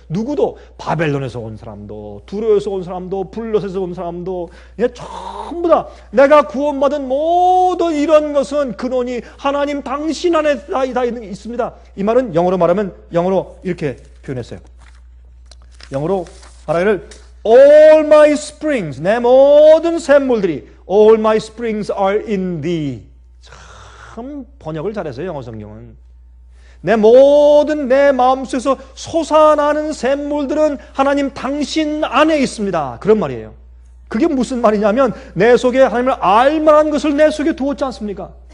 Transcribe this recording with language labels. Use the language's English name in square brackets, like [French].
[Korean] 누구도, 바벨론에서 온 사람도, 두로에서 온 사람도, 블레셋에서 온 사람도, 전부 다 내가 구원받은 모든 이런 것은 근원이 하나님 당신 안에 다 있습니다. 이 말은 영어로 이렇게 표현했어요. 영어로 말하기를 [English] All my springs, [Korean] 내 모든 샘물들이 [English] All my springs are in thee. [Korean] 참 번역을 잘했어요, 영어 성경은. 내 마음속에서 솟아나는 샘물들은 하나님 당신 안에 있습니다. 그런 말이에요. 그게 무슨 말이냐면 내 속에 하나님을 알만한 것을 내 속에 두었지 않습니까?